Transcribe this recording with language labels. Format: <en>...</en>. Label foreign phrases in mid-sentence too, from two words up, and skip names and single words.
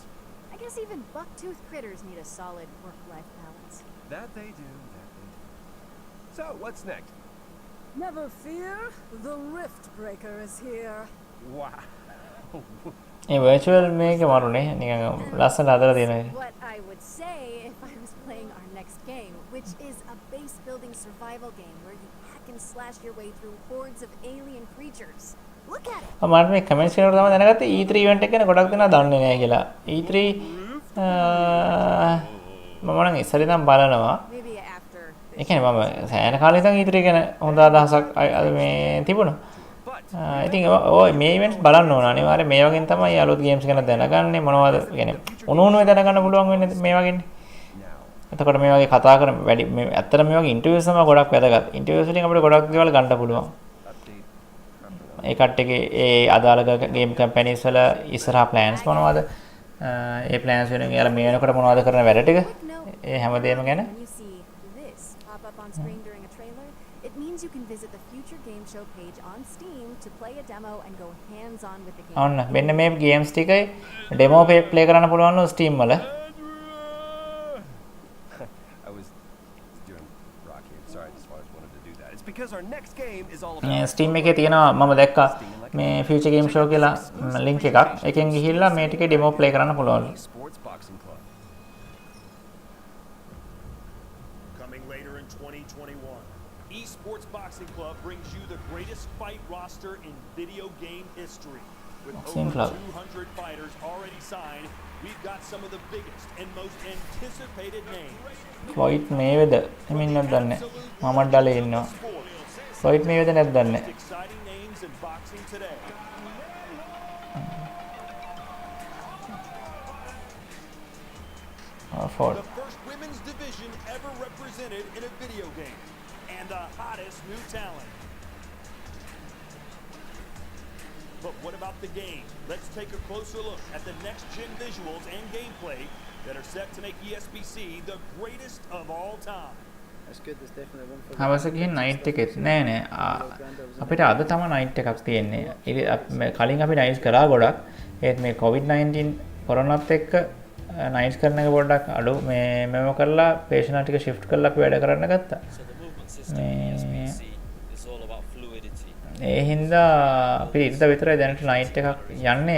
<en>I guess even buck-toothed critters need a solid work-life balance. That they do. So, what's next? Never fear, the Rift Breaker is here. Wow.</en> <si>ඒ virtual මේක මරුනේ නිකන් ලස්සන හදලා තියෙන එක.</si> <en>What I would say if I was playing our next game, which is a base-building survival game where you hack and slash your way through hordes of alien creatures. Look at it!</en> <si>මම මේ කමෙන්ට්ස් කරනකොට තමයි දැනගත්තේ E3 event එක ගැන ගොඩක් දෙනා දන්නේ නැහැ කියලා. E3 මම නම් ඉස්සර ඉඳන් බලනවා.</si> <en>Maybe after</en> <si>ඒ කියන්නේ මම සෑහෙන කාලෙක ඉඳන් E3 ගැන හොඳ අදහසක් අද මේ තිබුණා. ඉතින් ඔය මේ ඉවෙන්ට්ස් බලන්න ඕන අනිවාර්යයෙන් මේ වගේ තමයි අලුත් ගේම්ස් ගැන දැනගන්නේ මොනවද කියන්නේ උණුනේ දැනගන්න පුළුවන් වෙන්නේ මේ වගේනේ. එතකොට මේ වගේ කතා කරන වැඩි මේ ඇත්තට මේ වගේ ඉන්ටර්වියුස් තමයි ගොඩක් වැදගත්. ඉන්ටර්වියුස් වලින් අපිට ගොඩක් දේවල් ගන්න පුළුවන්. ඒ කට්ටියගේ ඒ අදාළ</si> <en>game companies</en> <si>වල ඉස්සරහා ප්ලෑන්ස් මොනවද? ඒ ප්ලෑන්ස් වෙනුවෙන් යාලා මේ වෙනකොට මොනවද කරන වැඩ ටික? ඒ හැමදේම ගැන</si> <en>when you see this pop up on screen during a trailer, it means means you can visit the Future Game Show page on Steam to play a demo and go hands-on with the game.</en> <si>ඔන්න මෙන්න මේ ගේම්ස් ටිකයි</si> <en>demo play</en> <si>කරන්න පුළුවන් Steam වල.</si> <en>I was doing Rocky. Sorry, I just wanted to do that. It's because our next game is all about</en> <si>Steam එකේ තියෙනවා මම දැක්කා මේ Future Game Show කියලා link එකක්. එකෙන් ගිහිල්ලා මේ ටිකේ</si> <en>demo play</en> <si>කරන්න පුළුවන්.</si> <en>Sports Boxing Club. Coming later in 2021, Esports Boxing Club brings you the greatest fight roster in video game history. With Boxing over Club. 200 fighters already signed, we've got some of the biggest and most anticipated names.</en> <si>Floyd Mayweather එමින් නැද්ද දන්නේ. මමත් ඩලේ ඉන්නවා. Floyd Mayweather නැද්ද දන්නේ.</si> <en>Exciting names in boxing today. Ford. The first women's division ever represented in a video game, and the hottest new talent. But what about the game? Let's take a closer look at the next-gen visuals and gameplay that are set to make ESBC the greatest of all time. That's good. There's definitely one for</en> <si>හවස ගිහින් නයිට් එකෙත් නෑ අපිට අද තමයි නයිට් එකක් තියෙන්නේ. කලින් අපි නයිට්ස් කරා ගොඩක්. ඒත් මේ COVID-19 කොරෝනාත් එක්ක නයිට්ස් කරන එක පොඩ්ඩක් අඩු මෙව කරලා පේෂන්ට් ටික shift කරලා අපි වැඩ කරන්න ගත්තා. ඒ හින්දා අපි ඉරිදා විතරයි දැනට නයිට් එකක් යන්නේ.</si>